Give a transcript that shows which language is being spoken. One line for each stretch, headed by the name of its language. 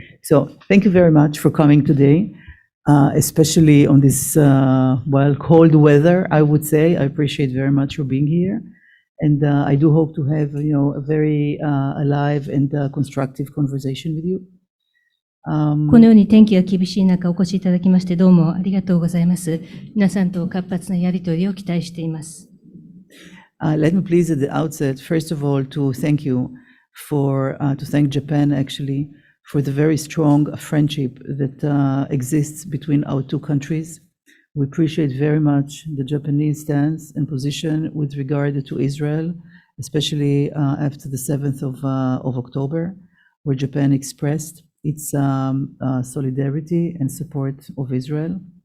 English: So, thank you very much for coming today, especially on this, cold weather, I would say. I appreciate very much for being here. And I do hope to have, a very alive and constructive conversation with you.
Japanese: このように天気が厳しい中お越しいただきましてどうもありがとうございます。皆さんと活発なやりとりを期待しています。
English: Let me please at the outset, first of all, to thank you to thank Japan actually for the very strong friendship that exists between our two countries. We appreciate very much the Japanese stance and position with regard to Israel, especially after the 7th of October, where Japan expressed its solidarity and support of Israel.